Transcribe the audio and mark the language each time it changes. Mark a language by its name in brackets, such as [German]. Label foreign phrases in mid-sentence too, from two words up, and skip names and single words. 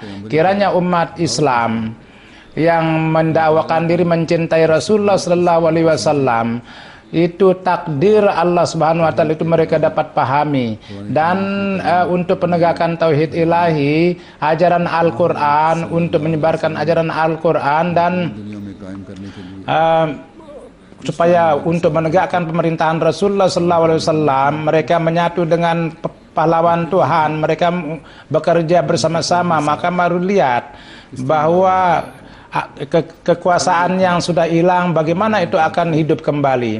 [Indonesian] Kiranya umat Islam yang mendakwakan diri mencintai Rasulullah [Arabic] صلى الله عليه وسلم [Indonesian] itu takdir Allah [Arabic] سبحانه وتعالى [Indonesian] itu mereka dapat pahami, dan untuk penegakan tauhid ilahi, ajaran Al-Qur'an, untuk menyebarkan ajaran Al-Qur'an, dan [Urdu] دنیا میں قائم کرنے کے لیے [Indonesian] supaya untuk menegakkan pemerintahan Rasulullah [Arabic] صلى الله عليه وسلم, [Indonesian] mereka menyatu dengan pahlawan Tuhan, mereka bekerja bersama-sama, maka baru lihat bahwa kekuasaan yang sudah hilang bagaimana itu akan hidup kembali.